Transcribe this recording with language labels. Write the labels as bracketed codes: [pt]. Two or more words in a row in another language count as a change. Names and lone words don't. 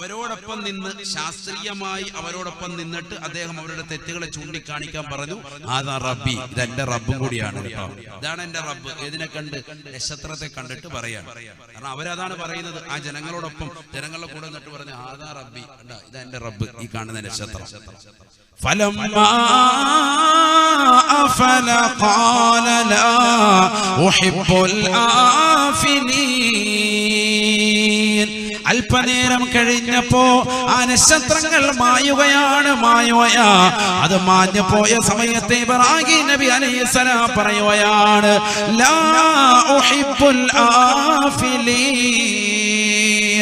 [ml] അവരോടൊപ്പം നിന്ന് ശാസ്ത്രീയമായി അവരോടൊപ്പം നിന്നിട്ട് അദ്ദേഹം അവരുടെ തെറ്റുകളെ ചൂണ്ടിക്കാണിക്കാൻ പറഞ്ഞു, [ar] هذا ربي, [ml] ഇതെന്റെ റബ്ബും കൂടിയാണ് കേട്ടോ, ഇതാണ് എന്റെ റബ്ബ്. ഏതിനെ കണ്ട്? നക്ഷത്രത്തെ കണ്ടിട്ട് പറയാൻ. കാരണം അവരതാണ് പറയുന്നത്. ആ ജനങ്ങളോടൊപ്പം ജനങ്ങളുടെ കൂടെ നിന്നിട്ട് പറഞ്ഞു, [ar] هذا ربي, [ml] ഇതെന്റെ റബ്ബ്, ഈ കാണുന്ന നക്ഷത്രം. [ar] فلما أفل قال لا أحب الآفلين. [ml] അല്പനേരം കഴിഞ്ഞപ്പോ ആ നക്ഷത്രങ്ങൾ മായുകയാണ്. അത് മാഞ്ഞു പോയ സമയത്തെ ഇബ്രാഹിം നബി അലൈഹിസ്സലാം പറയുകയാണ്, [ar] لا أحب الآفلين.